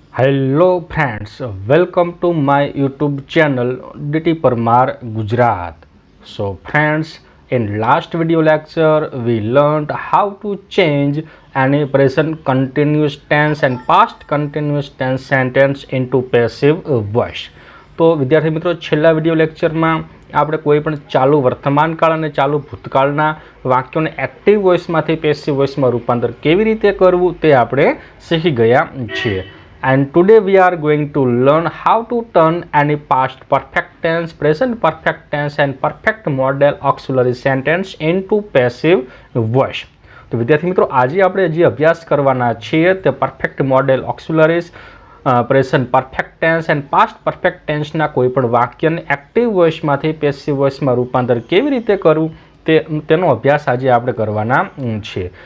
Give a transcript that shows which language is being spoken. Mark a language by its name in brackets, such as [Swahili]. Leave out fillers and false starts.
[English] Hello friends, welcome to my YouTube channel DT Parmar Gujarat. So friends, in last video lecture we learned how to change any present continuous tense and past continuous tense sentence into passive voice. [Gujarati] તો વિદ્યાર્થી મિત્રો, છેલ્લા video લેક્ચરમાં આપણે કોઈ પણ ચાલુ વર્તમાનકાળ અને ચાલુ ભૂતકાળના વાક્યોને એક્ટિવ વોઇસમાંથી પેસિવ વોઇસમાં રૂપાંતર કેવી રીતે કરવું તે આપણે શીખી ગયા છીએ. [English] And today we are going to learn how to turn any past perfect tense, present perfect tense and perfect model auxiliary sentence into passive voice. [Gujarati] તો વિદ્યાર્થી મિત્રો, આજે આપણે જે અભ્યાસ કરવાના છીએ તે perfect model ઓક્સિલરીઝ, present perfect tense and past perfect ટેન્સના કોઈપણ વાક્યને એક્ટિવ વોઇસમાંથી પેસિવ વોઇસમાં રૂપાંતર કેવી રીતે કરવું તેનો અભ્યાસ આજે આપણે કરવાના છીએ.